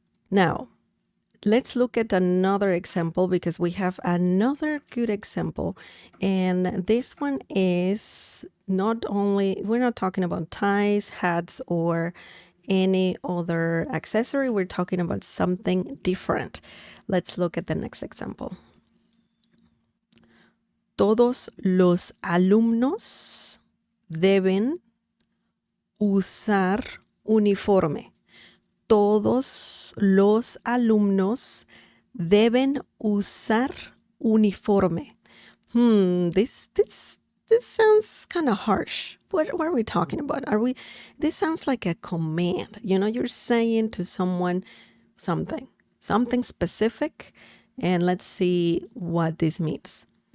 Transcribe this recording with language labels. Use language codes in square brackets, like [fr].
[en] Now, let's look at another example because we have another good example. And this one is we're not talking about ties, hats, or any other accessory. We're talking about something different. Let's look at the next example. [es] Todos los alumnos deben usar uniforme. Todos los alumnos deben usar uniforme. [en] This sounds kind of harsh. What are we talking about? This sounds like a command. You're saying to someone something specific, and let's see what this means.